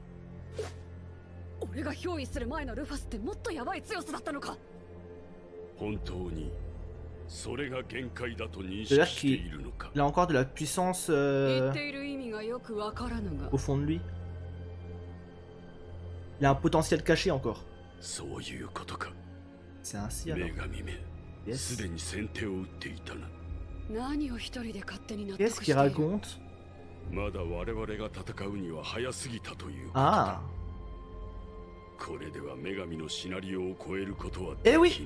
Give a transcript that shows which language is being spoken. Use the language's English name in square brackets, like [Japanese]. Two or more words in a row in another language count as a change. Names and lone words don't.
[Japanese] 俺が憑依する前のルファスってもっとヤバい強さだったのか。本当にそれが限界だと認識しているのか。 [French] Il a encore de la puissance au fond de lui. Il a un potentiel caché encore. [Japanese] そういうことか。 [French] C'est ainsi alors. Yes. Qu'est-ce qu'il raconte? Ah. Eh oui.